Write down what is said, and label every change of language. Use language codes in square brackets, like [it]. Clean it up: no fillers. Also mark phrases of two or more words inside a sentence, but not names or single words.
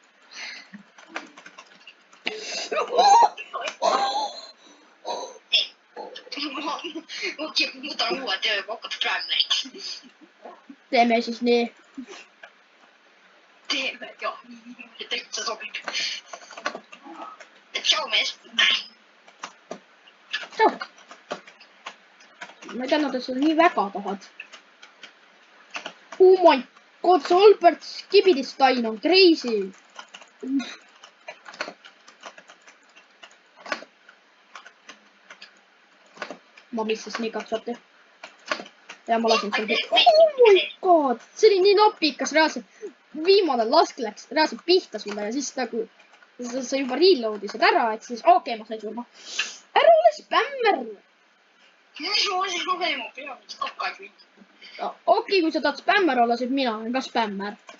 [et] okei, ma võtan uue töö, ma hakkan Grammariks. teeme siis nii. teeme, jah, mulle täitsa sobib. tšau, mees. tšau. ma ei teadnud, et sa nii väga tahad. [en] oh my god, [et] see Albert Skibidistain on crazy. ma missasin igaks juhul. ja ma lasin seal. [en] oh my god, [et] see oli nii napikas, reaalselt. viimane lask läks reaalselt pihta sulle ja siis nagu sa juba reload isid ära, et siis okei, ma sain surma. ära ole spämmer. mis ma siin olen, mu pea on kakaid. okei, kui sa tahad spämmer olla, siis mina olen ka spämmer.